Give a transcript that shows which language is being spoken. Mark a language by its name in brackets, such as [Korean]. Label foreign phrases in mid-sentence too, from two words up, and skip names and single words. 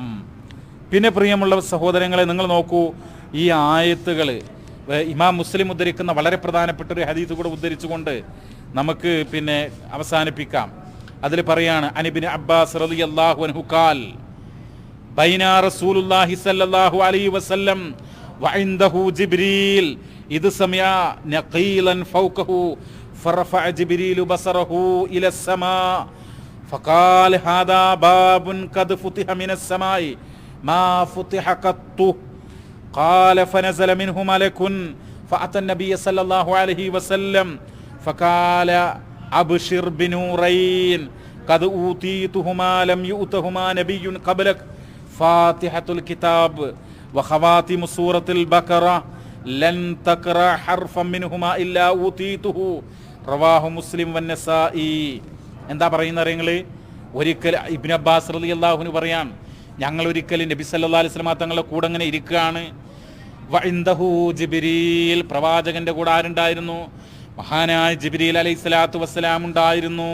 [Malayalam] പിന്നെ പ്രിയമുള്ള സഹോദരങ്ങളെ, നിങ്ങൾ നോക്കൂ, ഈ ആയത്തുകൾ ഇമാം മുസ്ലിം ഉദ്ധരിക്കുന്ന വളരെ പ്രധാനപ്പെട്ട ഒരു ഹദീസ് കൂടെ ഉദ്ധരിച്ചുകൊണ്ട് നമുക്ക് പിന്നെ അവസാനിപ്പിക്കാം. അതിൽ പറയാണ്, [Arabic] عن ابن عباس رضي الله عنه قال بينا رسول الله صلى الله عليه وسلم وعنده جبريل إذ سمع نقيضا فوقه فرفع جبريل بصره إلى السما فقال هذا باب قد فتح من السماء ما فتح قط قال فنزل منه ملك فأتى النبي صلى الله عليه وسلم فقال أبشر بنورين قد أوتيتهما لم يؤتهما نبي قبلك فاتحة الكتاب وخواتم سورة البقرة لن تقرأ حرفا منهما إلا أوتيته رواه مسلم والنسائي. [Malayalam] എന്താ പറയുന്നത് അറിയങ്ങൾ? ഒരിക്കൽ ഇബ്നു അബ്ബാസ് [Arabic] رضي الله عنه [Malayalam] പറയാൻ, ഞങ്ങൾ ഒരിക്കൽ നബി [Arabic] صلى الله عليه وسلم [Malayalam] തങ്ങളുടെ കൂടെ അങ്ങനെ ഇരിക്കുകയാണ്. വഇൻദഹു ജിബ്രീൽ, പ്രവാചകന്റെ കൂടെ ആരുണ്ടായിരുന്നു? മഹാനായ ജിബ്രീൽ [Arabic] عليه الصلاة والسلام [Malayalam] ഉണ്ടായിരുന്നു.